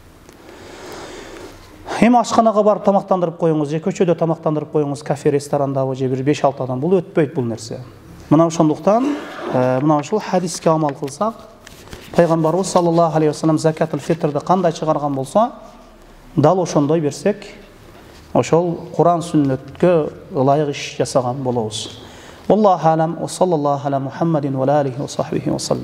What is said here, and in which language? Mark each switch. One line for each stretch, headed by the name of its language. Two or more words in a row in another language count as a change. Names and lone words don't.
Kyrgyz: Эми ашканага барып тамактандырып коюңуз, же көчөдө тамактандырып коюңуз, кафе, ресторандабы, же бир 5-6 адам, бул өтпөйт бул нерсе. Мына ошондуктан, мына ушул хадиске амал кылсак, пайгамбарыбыз
Arabic: صلى الله عليه وسلم
Kyrgyz: закатул фитрди кандай чыгарган болсо, дал ошондой берсек, ошол Куран сүннөткө ылайык иш жасаган болобуз.
Arabic: الله أعلم، وصلى الله على محمد وعليه وصحبه وسلم.